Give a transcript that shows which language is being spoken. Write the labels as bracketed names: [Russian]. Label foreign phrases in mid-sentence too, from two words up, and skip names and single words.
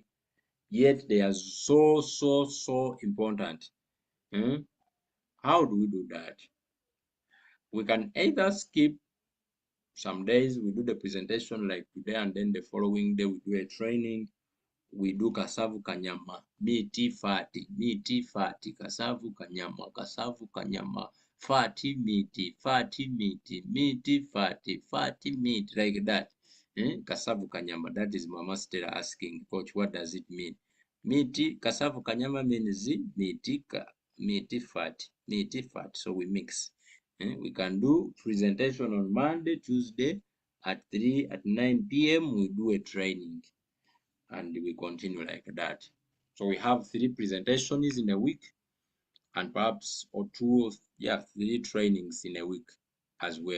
[English] Yet they are so important. How do we do that? We can either skip some days, we do the presentation like today, and then the following day we do a training. We do kasavu kanyama, miti fati, kasavu kanyama, fati miti, fati miti, like that. Kasavu kanyama, that is Mama Stella asking, Coach, what does it mean? Miti, kasavu kanyama means miti fat, so we mix. We can do presentation on Monday, Tuesday at 9 p.m. we do a training and we continue like that. So we have 3 presentations in a week and perhaps or 3 trainings in a week as well.